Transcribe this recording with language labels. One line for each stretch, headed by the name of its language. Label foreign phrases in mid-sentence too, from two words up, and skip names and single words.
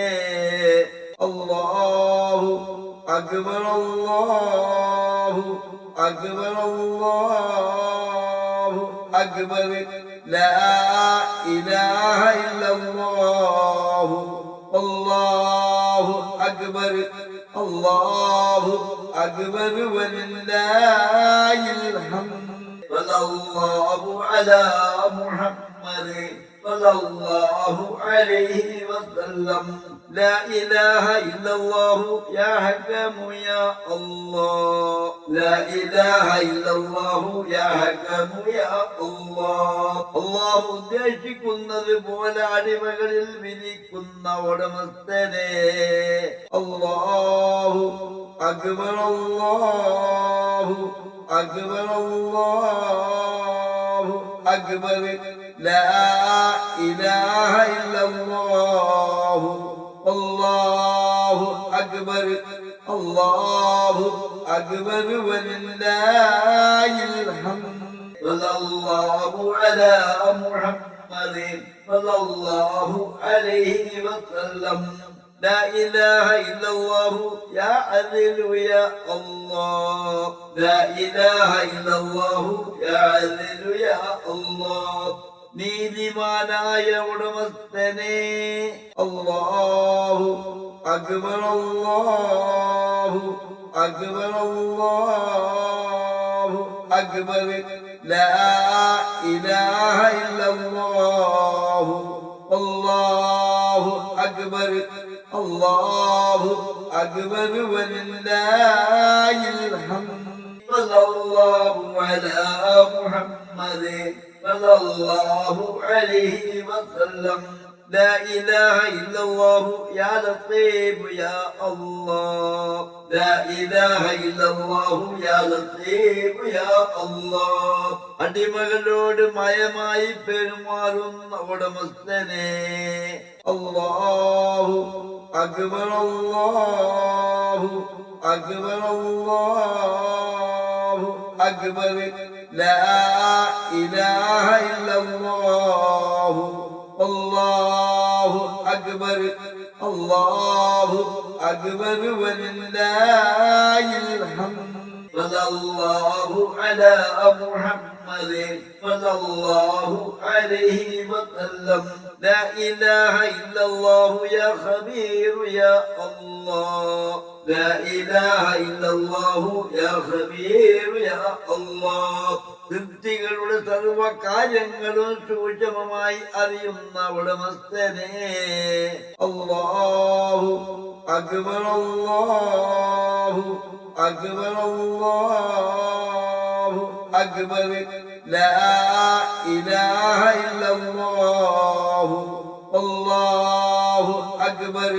Arabic: الله أكبر الله أكبر الله أكبر لا إله إلا الله الله أكبر الله أكبر ولله الحمد. وصلى الله على محمد وصلى الله عليه وسلم. لا إله إلا الله يا حكم يا الله. لا إله إلا الله يا حكم يا الله.
Malayalam: അല്ലാഹു ഉദ്ദേശിക്കുന്നത് പോലെ അടിമകളിൽ വിധിക്കുന്ന ഉടമസ്ഥനെ.
Arabic: الله أكبر الله أكبر الله أكبر لا إله إلا الله الله أكبر الله أكبر ولله الحمد. وصلى الله على محمد وصلى الله عليه وسلم. لا إله إلا الله يا عدل يا الله. لا إله إلا الله يا عدل يا الله.
Malayalam: നീതിമാനായ ഉടമസ്ഥനെ.
Arabic: الله أكبر الله أكبر الله أكبر لا إله إلا الله الله أكبر الله أكبر ولله الحمد. وصلى الله على محمد صلى الله عليه وسلم لا إله إلا الله يا لطيف يا الله لا إله إلا الله يا لطيف يا الله
Malayalam: അടിമകളോട് മയമായി പെരുമാറുന്ന ഉടമസ്ഥനെ
Arabic: الله أكبر الله أكبر الله أكبر لا إله إلا الله الله أكبر الله أكبر ولله الحمد صلى الله على محمد صلى الله عليه വസല്ലം لا إله إلا الله يا خبير يا الله لا إله إلا الله يا خبير يا الله
Malayalam: സൃഷ്ടികളുടെ സർവ കാര്യങ്ങളും സൂക്ഷ്മമായി അറിയുന്ന ഉടമസ്ഥനെ
Arabic: الله أكبر الله أكبر الله أكبر لا إله إلا الله الله أكبر